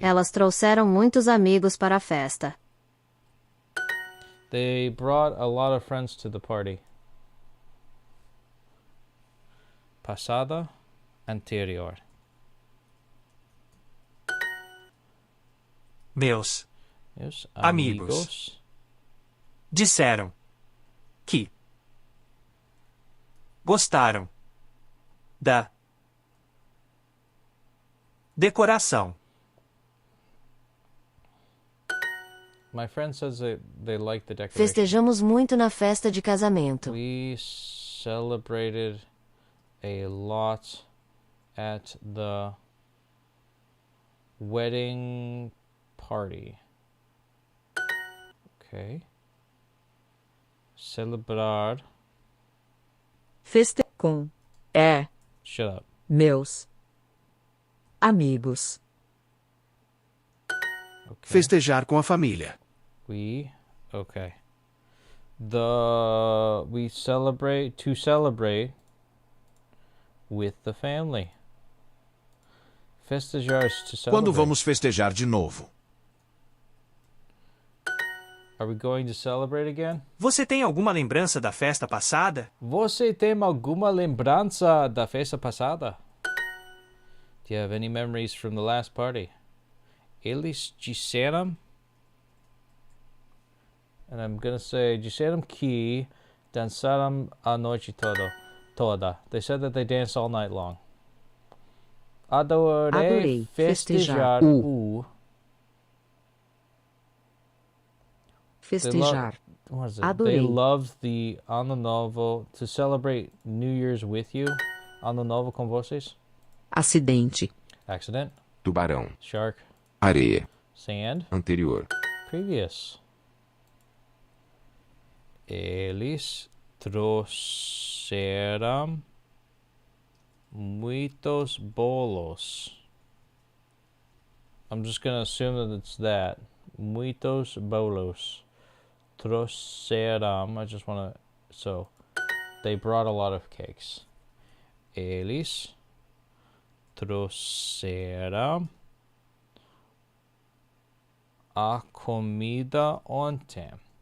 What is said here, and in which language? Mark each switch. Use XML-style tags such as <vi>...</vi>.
<pt>Elas trouxeram muitos amigos para a festa.</pt> <en>They brought a lot of friends to the party.</en> <pt>Passada, anterior. Meus amigos disseram que gostaram da decoração.</pt> <en>My friend says they like the decoration.</en> <pt>Festejamos muito na festa de casamento.</pt> <en>We celebrated a lot at the wedding party.</en> <pt>Okay. Celebrar. Feste com.</pt> <en>Shut up.</en> <pt>Meus amigos.</pt> <en>Okay.</en> <pt>Festejar com a família.</pt> <en>Okay. We celebrate with the family. Festejar is to celebrate.</en> <pt>Quando vamos festejar de novo?</pt> <en>Are we going to celebrate again?</en> <pt>Você tem alguma lembrança da festa passada? Você tem alguma lembrança da festa passada?</pt> <en>Do you have any memories from the last party?</en> <pt>Eles disseram,</pt> <en>and I'm gonna say,</en> <pt>disseram que dançaram a noite toda.</pt> <en>They said that they danced all night long.</en> <pt>Adorei festejar o... Festejar.</pt> <en>What is it?</en> <pt>Adorei.</pt> <en>They loved the Ano Novo, to celebrate New Year's with you.</en> <pt>Ano Novo com vocês. Acidente.</pt> <en>Accident.</en> <pt>Tubarão.</pt> <en>Shark.</en> <pt>Areia.</pt> <en>Sand.</en> <pt>Anterior.</pt> <en>Previous.</en> <pt>Eles trouxeram muitos bolos.</pt> <en>I'm just gonna assume that it's that.</en> <pt>Muitos bolos.</pt> <en>Trouxeram. I just wanna... So, they brought a lot of cakes.</en> <pt>Eles trouxeram a comida ontem.</pt>